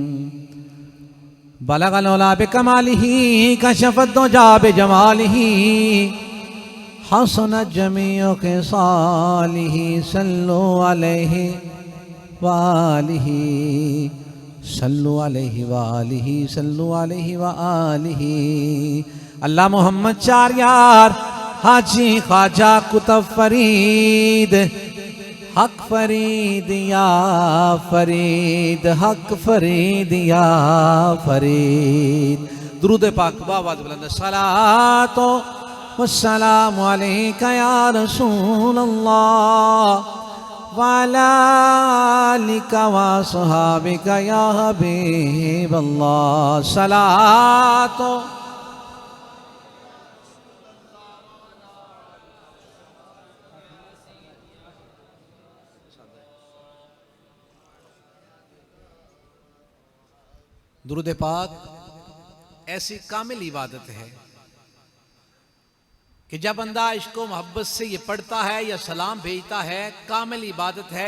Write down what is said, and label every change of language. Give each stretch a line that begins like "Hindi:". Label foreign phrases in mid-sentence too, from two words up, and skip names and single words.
Arabic: بلغ العلى بكماله كشف الدجى بجماله حسنت جميع خصاله صلوا عليه وآله صلوا عليه وآله صلوا عليه وآله.
Urdu: اللہ محمد چار یار حاجی خواجہ قطب فرید حق فرید یا فرید حق فرید یا فرید. درود پاک باآواز بلند.
Arabic: الصلاة والسلام عليك يا رسول الله وعلى آلك وأصحابك يا حبيب الله.
Urdu: صلوٰۃ درود پاک ایسی کامل عبادت ہے کہ جب بندہ عشق و محبت سے یہ پڑھتا ہے یا سلام بھیجتا ہے، کامل عبادت ہے.